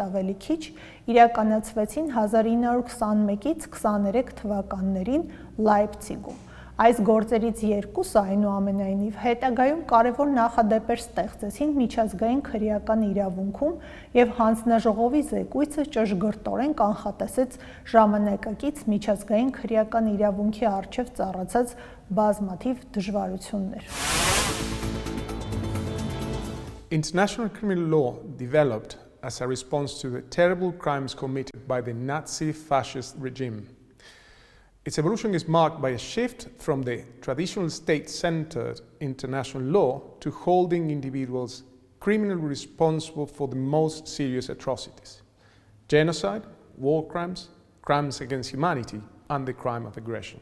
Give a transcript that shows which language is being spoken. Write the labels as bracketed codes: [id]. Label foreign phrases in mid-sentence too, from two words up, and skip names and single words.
[hy] ավելի քիչ, իրականացվեցին 1921-ից 23 թվականներին Լայպցիգում։ Այս գործերից երկուսը, այնուամենայնիվ, հետագայում կարևոր նախադեպեր ստեղծեցին միջազգային քրեական իրավունքում և հանձնաժողովի զեկույցը ճշգրտորեն կանխատեսեց ժամանակակից միջազգային քրեական իրավունքի առջև ծառացած բազմաթիվ դժվարություններ։ [en] International criminal law developed as a response to the terrible crimes committed by the Nazi fascist regime. Its evolution is marked by a shift from the traditional state-centered international law to holding individuals criminally responsible for the most serious atrocities: genocide, war crimes, crimes against humanity, and the crime of aggression.